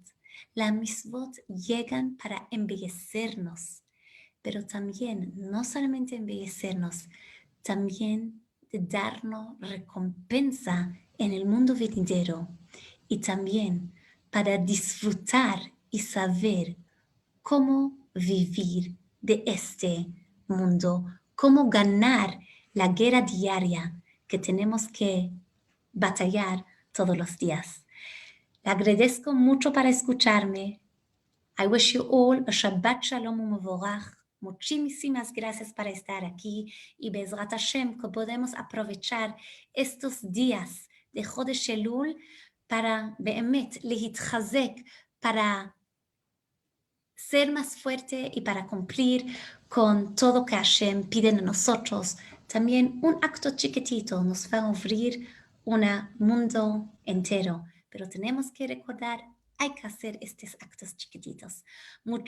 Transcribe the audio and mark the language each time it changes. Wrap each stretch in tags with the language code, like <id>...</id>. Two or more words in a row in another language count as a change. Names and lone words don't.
<es>Las mitzvot llegan para embellecernos, pero también, no solamente embellecernos, también de darnos recompensa en el mundo venidero y también para disfrutar y saber cómo vivir de este mundo, cómo ganar la guerra diaria que tenemos que batallar todos los días. Le agradezco mucho para escucharme.</es> <en>I wish you all a</en> <he>שבת שלום ומבורך.</he> <es>Muchísimas gracias por estar aquí y</es> <he>בעזרת השם</he> <es>que podemos aprovechar estos días de</es> <he>חודש אלול</he> <es>para</es> <he>באמת להתחזק,</he> <es>para ser más fuerte y para cumplir con todo que Hashem pide de nosotros. También un acto chiquitito nos va a abrir un mundo entero, pero tenemos que recordar, hay que hacer estos actos chiquititos.</es>